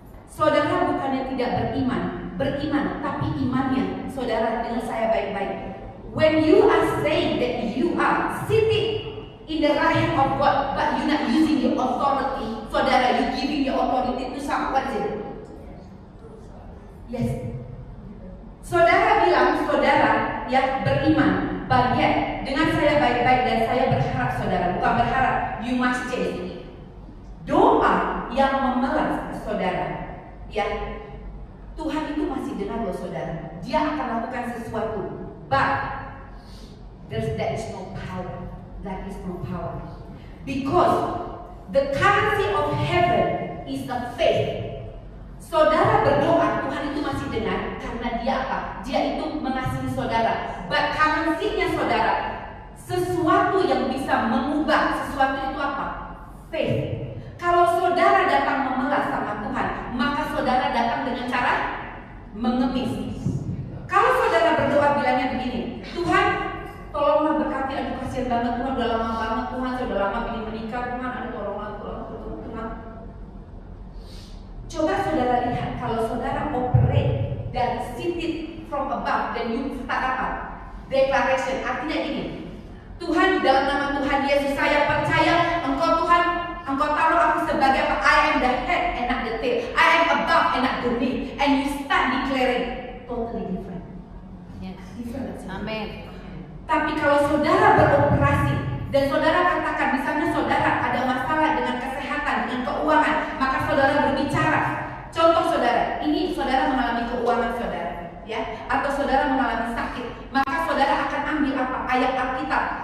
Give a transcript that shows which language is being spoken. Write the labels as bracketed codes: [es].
[id] Saudara bukannya tidak beriman, tapi imannya saudara dengan saya baik-baik. [en] When you are saying that you are sitting in the right hand of God, but you not using your authority, [id] saudara, [en] you giving your authority to someone. Yes. [id] Saudara bilang saudara yang beriman, [en] but yet [id] dengan saya baik-baik dan saya berharap saudara, bukan berharap, [en] you must change. [id] Doa yang memelas saudara, ya Tuhan itu masih dengar loh saudara. Dia akan lakukan sesuatu, [en] but there is no power. That is no power, because the currency of heaven is the faith. [id] Saudara berdoa, Tuhan itu masih dengar karena dia apa? Dia itu mengasihi saudara. [en] But [id] currency-nya saudara, sesuatu yang bisa mengubah sesuatu itu apa? Faith. Kalau saudara datang memelas sama Tuhan, maka saudara datang dengan cara mengemis. Kalau saudara berdoa bilangnya begini, Tuhan tolonglah berkati, aduh kasihan banget Tuhan, udah lama banget Tuhan, sudah lama ingin menikah Tuhan, aduh tolonglah Tuhan. Coba saudara lihat, kalau saudara operate dan [en] seated from above, [id] dan [en] you start [id] apa? Declaration, artinya gini, Tuhan, dalam nama Tuhan Yesus saya percaya Engkau Tuhan, Engkau taruh aku sebagai apa? [en] I am the head and not the tail, I am above and not beneath. And you start declaring totally different. Yes. Different. [id] Amin. Tapi kalau saudara beroperasi dan saudara katakan, misalnya saudara ada masalah dengan kesehatan, dengan keuangan, maka saudara berbicara. Contoh saudara, ini saudara mengalami keuangan saudara, ya, atau saudara mengalami sakit, maka saudara akan ambil apa? Ayat Alkitab.